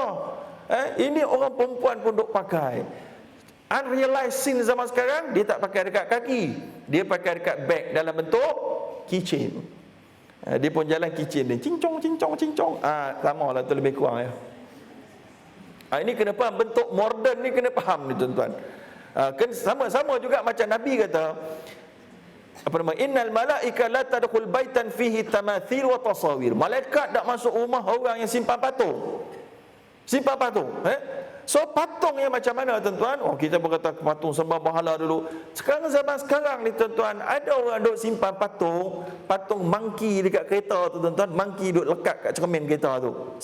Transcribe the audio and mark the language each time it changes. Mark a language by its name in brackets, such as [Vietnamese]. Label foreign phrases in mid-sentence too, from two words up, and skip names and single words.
[Malay] Ini orang perempuan pun duk pakai. [English] Unrealized sin [Malay] zaman sekarang, dia tak pakai dekat kaki, dia pakai dekat beg dalam bentuk keychain. Dia pun jalan keychain dia, cincong. Sama lah tu, lebih kurang ya. Ini kena faham, bentuk moden ni kena faham ni tuan-tuan. Sama-sama juga macam Nabi kata, [Arabic] إن الملائكة لا تدخل بيتا فيه تماثيل وتصاوير. [Malay] Malaikat tak masuk rumah orang yang simpan patung. So patung yang macam mana tuan-tuan? Kita berkata patung sembah bahala dulu. Sekarang zaman sekarang ni tuan-tuan, ada orang duk simpan patung monkey dekat kereta tu tuan-tuan. Monkey duk lekat kat cermin kereta tu.